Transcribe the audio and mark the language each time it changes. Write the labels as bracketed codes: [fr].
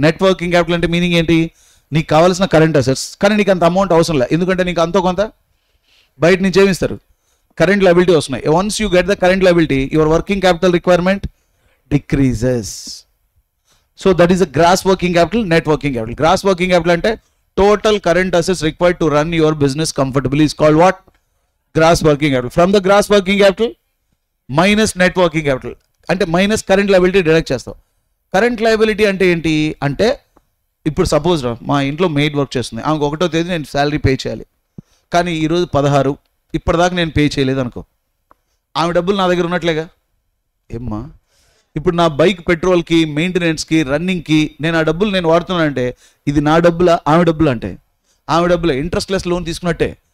[te] Net working capital అంటే meaning ఏంటి? నీకు కావాల్సిన కరెంట్ అసెట్స్, కానీ నీకు అంత అమౌంట్ అవసరం లేదు, ఎందుకంటే నీకు అంతో కొంత బయట నుంచి ఏమిస్తారు? కరెంట్ లయబిలిటీ వస్తున్నాయి. [en] Once you get the current liability, your working capital requirement decreases. So that is a gross working capital, net working capital. Gross working capital అంటే total current assets required to run your business comfortably is called what? Gross working capital. From the gross working capital minus net working capital, అంటే minus current liability [te] deduct చేస్తాం. Current liability అంటే ఏంటి అంటే, ఇప్పుడు suppose మా ఇంట్లో maid work చేస్తుంది, ఆమెకు 1వ తేదీ నేను శాలరీ పే చేయాలి, కానీ ఈరోజు 16, ఇప్పటిదాకా నేను పే చేయలేదు అనుకో, ఆమె డబ్బులు నా దగ్గర ఉన్నట్లేగా. ఏమ్మా, ఇప్పుడు నా బైక్ పెట్రోల్కి, మెయింటెనెన్స్కి, రన్నింగ్కి నేను ఆ డబ్బులు నేను వాడుతున్నానంటే ఇది నా డబ్బులా ఆమె డబ్బులు? అంటే ఆమె డబ్బులే. Interest less loan తీసుకున్నట్టే.